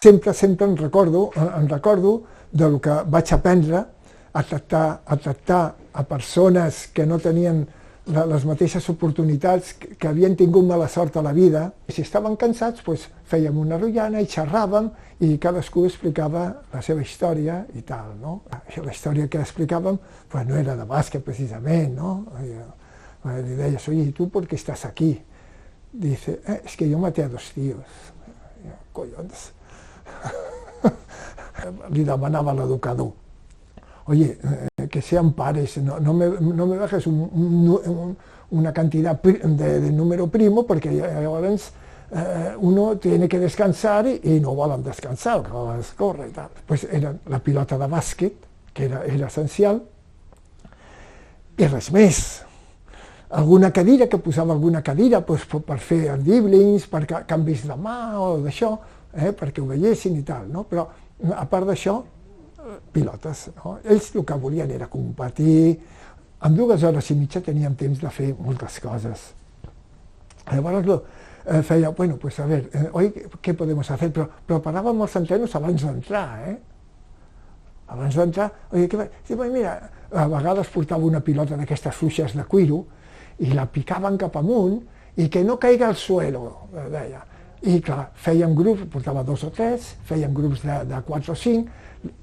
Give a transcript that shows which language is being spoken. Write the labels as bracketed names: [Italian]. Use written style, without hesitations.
[Catalan] Sempre em recordo del que vaig aprendre a tractar a persones que no tenien les mateixes oportunitats, que havien tingut mala sort a la vida. Si estaven cansats, fèiem una rotllana i xerràvem i cadascú explicava la seva història i tal, no? La història que explicàvem no era de bàsquet precisament, no? Li deies, [Spanish] oye, ¿y tú por qué estás aquí? Dice, es que yo maté a 2 tíos. [Catalan] Collons. Li demanava a l'educador, [Spanish] oye, que sean pares, no me bajes una cantidad de número primo, porque llavors uno tiene que descansar y [Catalan] no volen descansar, que corre i tal. Era la pilota de bàsquet, que era essencial, i res més. Alguna cadira, que posava alguna cadira per fer els dribblings, per canvis de mà o d'això, perquè ho veiessin i tal, no? Però a part d'això, pilotes, no? Ells el que volien era competir. En 2 hores i mitja teníem temps de fer moltes coses. Llavors feia, [Spanish] a ver, hoy ¿qué podemos hacer? [Catalan] Però paràvem els entrenos abans d'entrar, Abans d'entrar, oye, què va? Mira, a vegades portava una pilota d'aquestes fluixes de cuiro i la picaven cap amunt i [Spanish] que no caiga al suelo, [Catalan] deia. I clar, fèiem grups, portava 2 o 3, fèiem grups de 4 o 5,